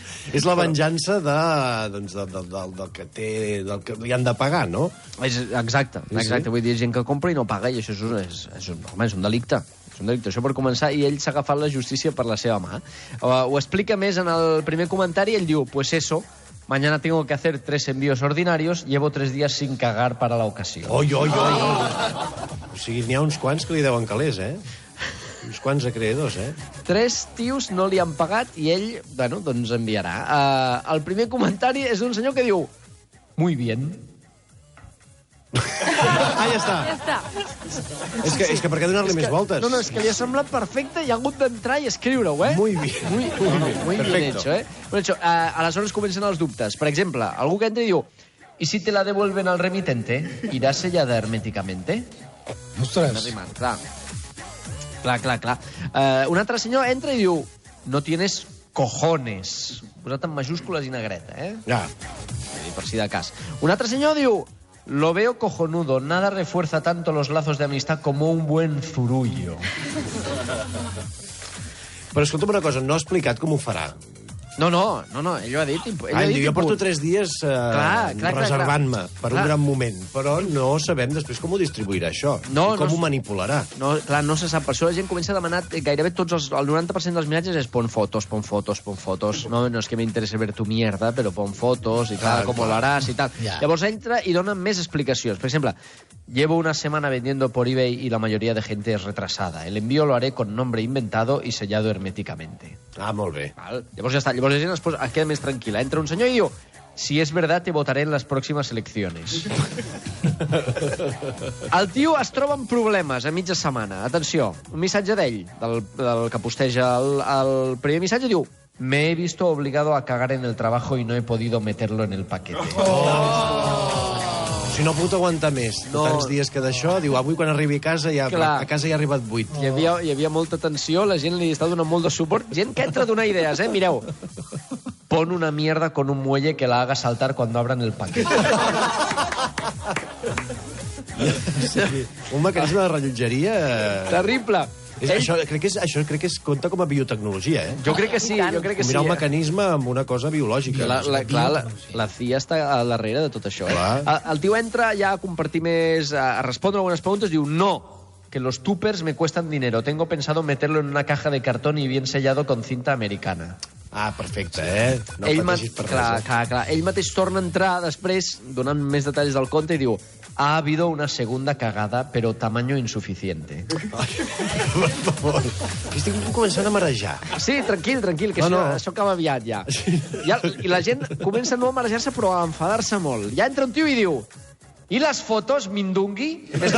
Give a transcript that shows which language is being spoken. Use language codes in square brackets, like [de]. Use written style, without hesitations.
[ca] És la venjança del que li han de pagar, no? Exacte. Vull dir, gent que compra i no paga, i això és un delicte. És un delicte, això per començar, i ell s'ha agafat la justícia per la seva mà. Ho explica més en el primer comentari, ell diu: [es] pues eso, mañana tengo que hacer 3 envíos ordinarios, llevo 3 días sin cagar para la ocasión. [ca] Oi. O sigui, n'hi ha uns quants que li deuen calés, Uns quants acreedors, 3 tios no li han pagat i ell, bueno, doncs enviarà. El primer comentari és d'un senyor que diu: [es] muy bien. [ca] Ja està. És que per què donar-li més voltes? No, és que li ha semblat perfecte i ha hagut d'entrar i escriure-ho, [es] Muy bien. Muy bien hecho, [ca] Bueno, aleshores comencen els dubtes. Per exemple, algú que entra i diu: [es] ¿y si te la devuelven al remitente? ¿Irá sellada herméticamente? [ca] Ostres. Clar. Un altre senyor entra i diu: [es] no tienes cojones. [ca] Posat en majúscules i negreta, Ja. Per si de cas. Un altre senyor diu: [es] lo veo cojonudo, nada refuerza tanto los lazos de amistad como un buen zurullo. [ca] Però escolta'm una cosa, no ha explicat com ho farà. No, ell ho ha dit. Jo porto 3 dies reservant-me per un gran moment, però no sabem després com ho distribuirà això, com ho manipularà. No, clar, no se sap. Per això la gent comença a demanar gairebé tots el 90% dels missatges és [es] pon fotos. No es que me interese ver tu mierda, però pon fotos, [ca] i clar, com lo haràs i tal. Llavors entra i dona més explicacions. Per exemple, [es] llevo una semana vendiendo por eBay y la mayoría de gente es retrasada. El envío lo haré con nombre inventado y sellado herméticamente. [ca] Molt bé. Llavors ja està. Llavors la gent es queda més tranquil·la. Entra un senyor i diu: [es] si es verdad, te votaré en las próximas elecciones. [ca] El tio es troba amb problemes a mitja setmana. Atenció, un missatge d'ell, del que posteja el primer missatge, diu: [es] me he visto obligado a cagar en el trabajo y no he podido meterlo en el paquete. [ca] Si no pot aguantar més, tants dies que d'això, diu, avui quan arribi a casa ja ha arribat 8. Hi havia molta tensió, la gent li està donant molt de suport. Gent que entra a donar idees, Mireu. [es] Pon una mierda con un muelle que la haga saltar cuando abran el paquete. [ca] Sí. Un mecanisme de rellotgeria... Terrible. Això crec que compta com a biotecnologia, Jo crec que sí, Combinar un mecanisme amb una cosa biològica. La CIA està al darrere de tot això. El tio entra ja a compartir més, a respondre algunes preguntes, diu: [es] no, que los tuppers me cuestan dinero. Tengo pensado meterlo en una caja de cartón y bien sellado con cinta americana. [ca] Perfecte, No pateixis per res. Clar. Ell mateix torna a entrar després, donant més detalls del conte, i diu: [es] ha habido una segunda cagada, pero tamaño insuficiente. [ca] Per favor. Estic començant a marejar. Sí, tranquil, que això acaba aviat, ja. I la gent comença no a marejar-se, però a enfadar-se molt. Ja entra un tio i diu: [es] ¿y las fotos, Mindungui?